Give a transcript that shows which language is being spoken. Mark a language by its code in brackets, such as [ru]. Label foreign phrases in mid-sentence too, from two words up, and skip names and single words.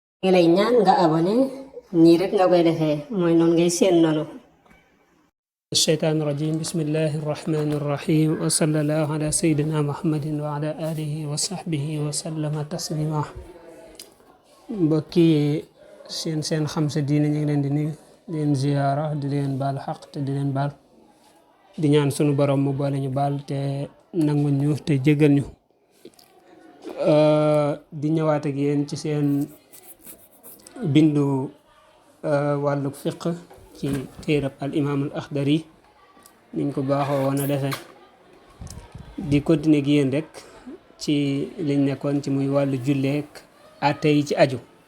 [wo] ngi lay ñaan nga abonné nii rek nga koy defee mooy noonu ngay seen noonu. [ar] الشيطان الرجيم بسم الله الرحمن الرحيم وصلى الله على سيدنا محمد وعلى آله وصحبه وسلم تسليما [wo] mbokki seen xam sa diine ñu ngi leen di nuyu di leen ziyaara di leen baal xaq te di leen baal di ñaan sunu borom mu boole ñu baal te nangul ñu te jégal ñu di ñëwaat ak yéen ci seen bindu wàllu fiq ci téerab al imaamul axdari niñ ko baaxoo woon a defee di continuer gi yéen rek ci liñ nekkoon ci muy wàllu julleek àtte yi ci aju.